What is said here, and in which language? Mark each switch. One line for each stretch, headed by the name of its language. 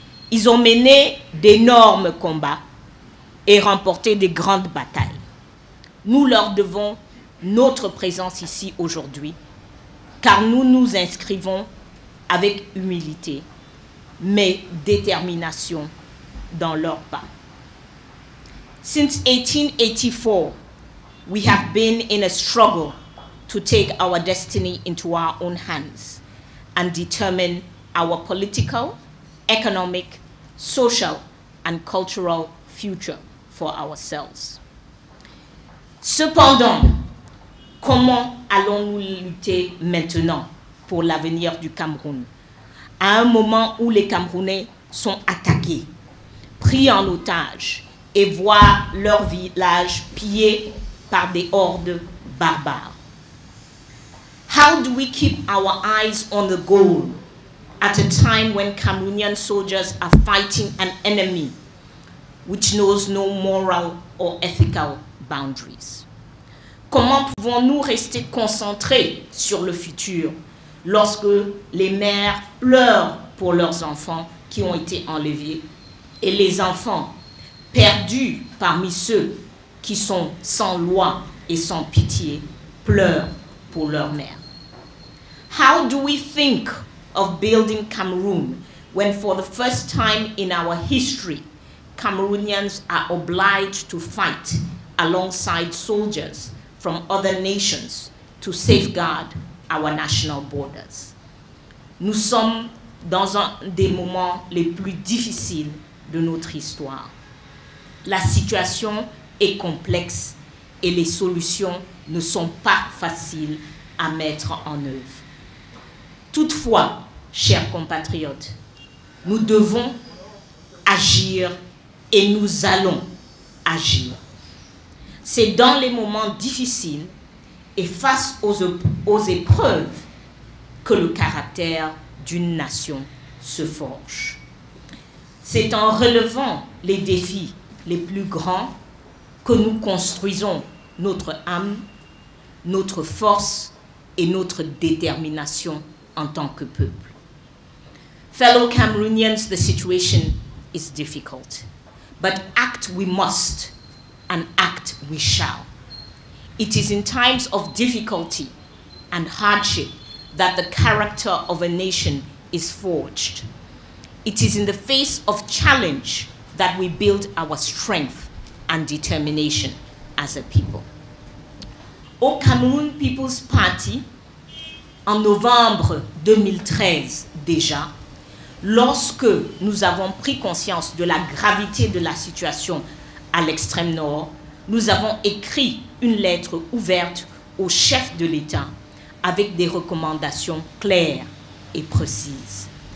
French: Ils ont mené d'énormes combats et remporté de grandes batailles. Nous leur devons notre présence ici aujourd'hui, car nous nous inscrivons avec humilité, mais détermination dans leurs pas.
English: Since 1884, we have been in a struggle to take our destiny into our own hands and determine our political, economic, social, and cultural future for ourselves.
French: Cependant, comment allons-nous lutter maintenant pour l'avenir du Cameroun, à un moment où les Camerounais sont attaqués, pris en otage et voient leur village pillé par des hordes barbares?
English: How do we keep our eyes on the goal at a time when Cameroonian soldiers are fighting an enemy which knows no moral or ethical boundaries?
French: Comment pouvons-nous rester concentrés sur le futur lorsque les mères pleurent pour leurs enfants qui ont été enlevés et les enfants perdus parmi ceux qui sont sans loi et sans pitié pleurent pour leur mère?
English: How do we think of building Cameroon when for the first time in our history, Cameroonians are obliged to fight alongside soldiers from other nations to safeguard our national borders?
French: Nous sommes dans un des moments les plus difficiles de notre histoire. La situation est complexe et les solutions ne sont pas faciles à mettre en œuvre. Toutefois, chers compatriotes, nous devons agir et nous allons agir. C'est dans les moments difficiles et face aux épreuves que le caractère d'une nation se forge. C'est en relevant les défis les plus grands que nous construisons notre âme, notre force et notre détermination en tant que peuple.
English: Fellow Cameroonians, the situation is difficult, but act we must and act we shall. It is in times of difficulty and hardship that the character of a nation is forged. It is in the face of challenge that we build our strength and determination as a people.
French: Au Cameroon People's Party, en novembre 2013 déjà, lorsque nous avons pris conscience de la gravité de la situation à l'extrême nord, nous avons écrit une lettre ouverte au chef de l'État avec des recommandations claires et précises.